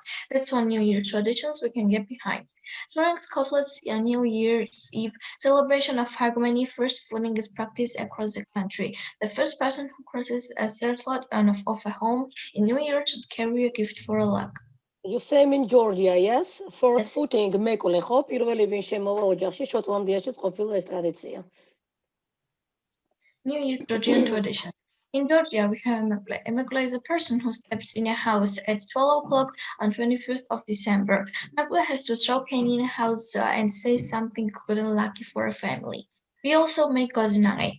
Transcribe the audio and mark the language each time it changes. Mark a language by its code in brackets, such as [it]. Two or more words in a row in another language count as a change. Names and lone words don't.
[en] That's one New Year traditions we can get behind. During Scotland's New Year's Eve celebration of Hogmanay, first footing is practiced across the country. The first person who crosses a threshold of a home in New Year should carry a gift for luck. You same in Georgia, yes? First footing [ka] მეკვლე ხო? პირველი ვინ შემოვა ოჯახში, შოტლანდიაში ყოფილა ეს ტრადიცია. [en] New Year Georgian tradition. In Georgia, we have emekle. Emekle is a person who steps in a house at 12 o'clock on 25th of December. Emekle has to throw candy in a house and say something good and lucky for a family. We also make gozinai.